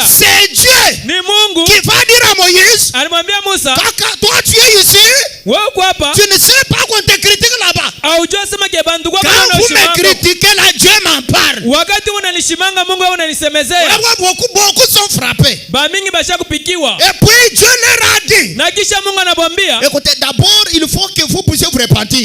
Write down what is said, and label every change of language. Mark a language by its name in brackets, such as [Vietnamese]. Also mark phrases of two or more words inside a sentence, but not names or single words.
[French] C'est Dieu. [Swahili] Ni Mungu. [French] Qui va dire à Moïse. [Swahili] Alimwambia Musa. [French] Quand toi tu es ici. [Swahili] Wewe uko hapa. [French] Tu ne sais pas qu'on te critique là-bas. Quand vous me critiquez, là, Dieu m'en parle. Beaucoup sont frappés. Et puis Dieu leur a dit, écoutez, d'abord il faut que vous puissiez vous repentir.